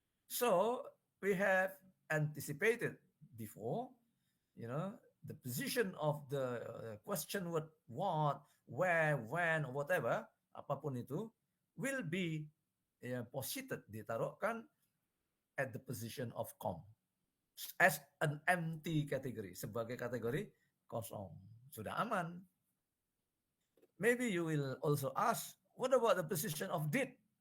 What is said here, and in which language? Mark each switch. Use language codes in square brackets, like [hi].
[en] So, we have anticipated before, the position of the question word what, where, when, or whatever, [id] apapun itu, [en] will be posited, [id] ditaruhkan [en] at the position of com. As an empty category, [id] sebagai kategori kosong. Sudah aman. [en] Maybe you will also ask, what about the position of did?